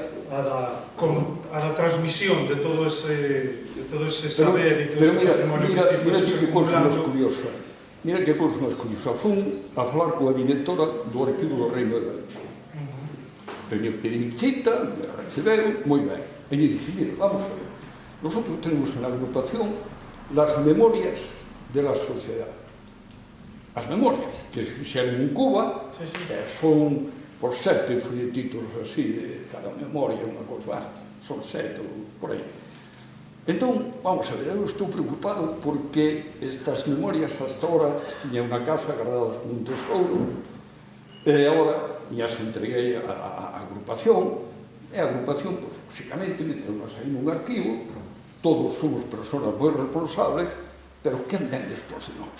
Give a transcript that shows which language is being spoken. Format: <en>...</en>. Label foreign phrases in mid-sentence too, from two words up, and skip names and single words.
<gl>a da transmisión de todo ese saber e todo ese patrimonio que ti fuches acumulando. Mira que cousa máis curiosa. Fun a falar coa directora do Arquivo do Reino de Galicia. Pedín cita, me reciberon, moi ben. E lle dixen, mira, vamos a ver.</gl> <es>Nosotros tenemos en la agrupación las memorias de la sociedad.</es> <gl>As memorias que se fixeron en Cuba, son por 7 folletitos así, de cada memoria, unha cosa, son 7 por aí. Entón, vamos a ver, eu estou preocupado porque estas memorias</gl> <es>hasta ahora</es> <gl>tiñan unha casa guardados como un tesouro, e agora as entreguei á agrupación, e a agrupación, pois, lógicamente, meteunos aí nun arquivo, todos somos persoas moi responsables, pero quen ven despois de nós?</gl>